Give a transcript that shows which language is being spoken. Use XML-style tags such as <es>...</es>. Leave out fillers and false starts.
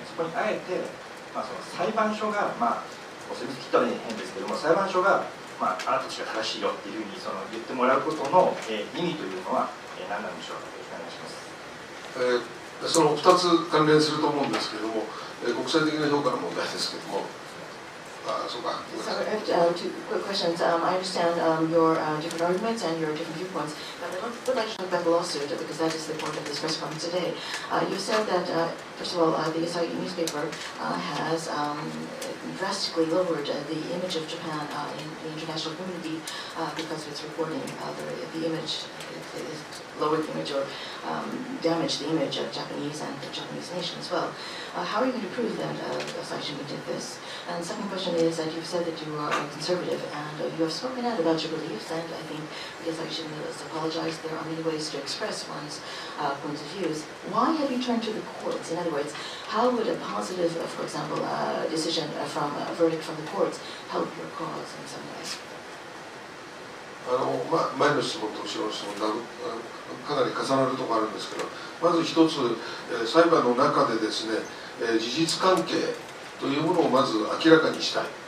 <ja>そこにあえて、その裁判所が、お墨付きとは変ですけれども、裁判所が、あなたたちが正しいよっていうふうに言ってもらうことの、意味というのは、何なんでしょうか。よろしくお願いします。その2つ関連すると思うんですけれども、国際的な評価の問題ですけれども、そうか。</ja> <en>So I have two quick questions. I understand your different arguments and your different viewpoints, but I would like to talk about the lawsuit because that is the point of this press conference today. You said that, first of all, the Asahi newspaper has drastically lowered the image of Japan in the international community because of its reporting. The image, lowered the image or damaged the image of Japanese and the Japanese nation as well. How are you going to prove that Asahi Shimbun did this? And the second question is that you've said that you are conservative and you have spoken out about your beliefs, and I think because I should apologize, there are many ways to express one's points of views. Why have you turned to the courts? In other words, how would a positive, for example, decision from a verdict from the courts help your cause in some way?</en> <ja>前の質問と後ろの質問がかなり重なるところあるんですけど、まず一つ、裁判の中でですね、事実関係というものをまず明らかにしたい。</ja>